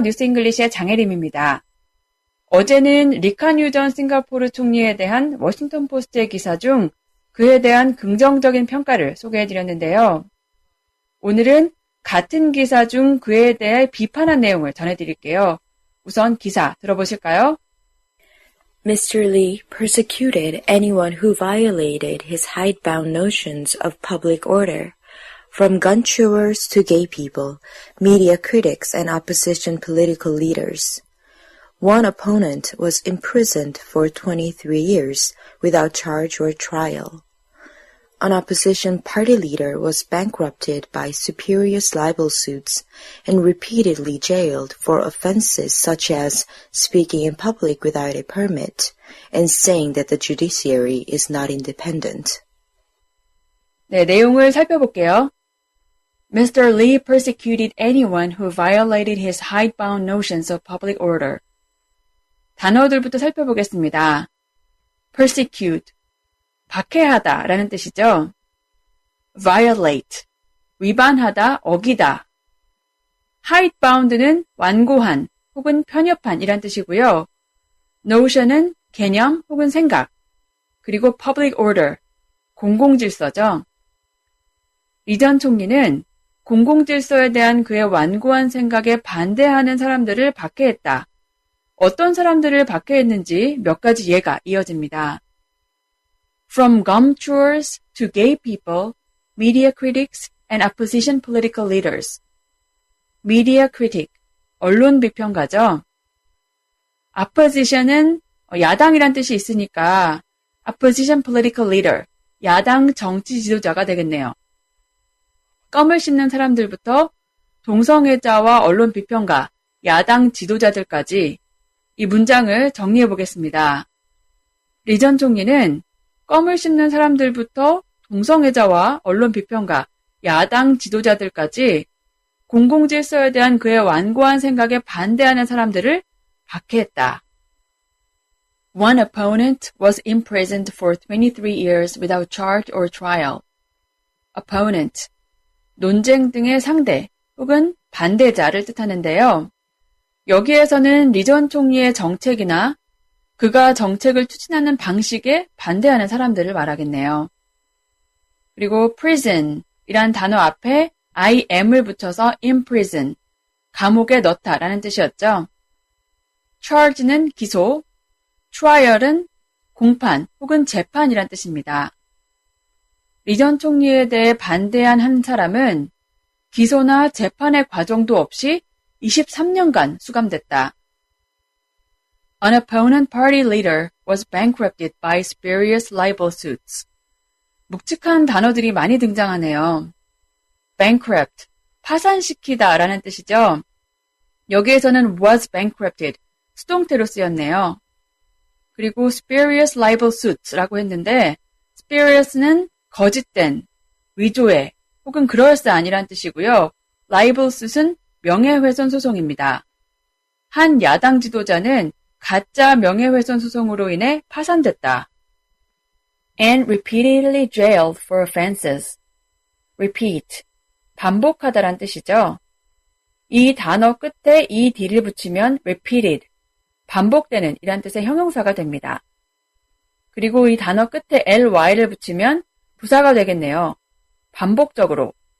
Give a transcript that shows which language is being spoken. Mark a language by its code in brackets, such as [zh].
[ko] 뉴스 잉글리시의 장혜림입니다. 어제는 리카뉴전 싱가포르 총리에 대한 워싱턴 포스트의 기사 중 그에 대한 긍정적인 평가를 소개해드렸는데요. 오늘은 같은 기사 중 그에 대해 비판한 내용을 전해드릴게요. 우선 기사 들어보실까요? [en] Mr. Lee persecuted anyone who violated his hidebound notions of public order. From gun chewers to gay people, media critics and opposition political leaders. One opponent was imprisoned for 23 years without charge or trial. An opposition party leader was bankrupted by spurious libel suits and repeatedly jailed for offenses such as speaking in public without a permit and saying that the judiciary is not independent. [ko] 네, 내용을 살펴볼게요. [en] Mr. Lee persecuted anyone who violated his hidebound notions of public order. [ko] 단어들부터 살펴보겠습니다. persecute, 박해하다 라는 뜻이죠. violate, 위반하다, 어기다. hidebound는 완고한 혹은 편협한 이란 뜻이고요. notion은 개념 혹은 생각, 그리고 public order, 공공질서죠. 리 전 총리는 공공질서에 대한 그의 완고한 생각에 반대하는 사람들을 박해했다. 어떤 사람들을 박해했는지 몇 가지 예가 이어집니다. [en] From gum chewers to gay people, media critics and opposition political leaders. [ko] media critic, 언론 비평가죠. opposition은 야당이란 뜻이 있으니까 [en] opposition political leader, [ko] 야당 정치 지도자가 되겠네요. 껌을 씹는 사람들부터 동성애자와 언론 비평가, 야당 지도자들까지 이 문장을 정리해 보겠습니다. 리 전 총리는 껌을 씹는 사람들부터 동성애자와 언론 비평가, 야당 지도자들까지 공공질서에 대한 그의 완고한 생각에 반대하는 사람들을 박해했다. [en] One opponent was imprisoned for 23 years without charge or trial. [ko] opponent, 논쟁 등의 상대 혹은 반대자를 뜻하는데요. 여기에서는 리 전 총리의 정책이나 그가 정책을 추진하는 방식에 반대하는 사람들을 말하겠네요. 그리고 prison 이란 단어 앞에 im을 붙여서 imprison, 감옥에 넣다 라는 뜻이었죠. charge는 기소, trial은 공판 혹은 재판이란 뜻입니다. 리 전 총리에 대해 반대한 한 사람은 기소나 재판의 과정도 없이 23년간 수감됐다. [en] An opponent party leader was bankrupted by spurious libel suits. [ko] 묵직한 단어들이 많이 등장하네요. bankrupt, 파산시키다 라는 뜻이죠. 여기에서는 was bankrupted, 수동태로 쓰였네요. 그리고 spurious libel suits라고 했는데 spurious는 거짓된, 위조의 혹은 그럴싸한이란 뜻이고요. libel suit은 명예훼손 소송입니다. 한 야당 지도자는 가짜 명예훼손 소송으로 인해 파산됐다. [en] And repeatedly jailed for offenses. [ko] repeat, 반복하다란 뜻이죠. 이 단어 끝에 ed를 붙이면 repeated, 반복되는 이란 뜻의 형용사가 됩니다. 그리고 이 단어 끝에 ly를 붙이면 부사가 되겠네요. 반복적으로.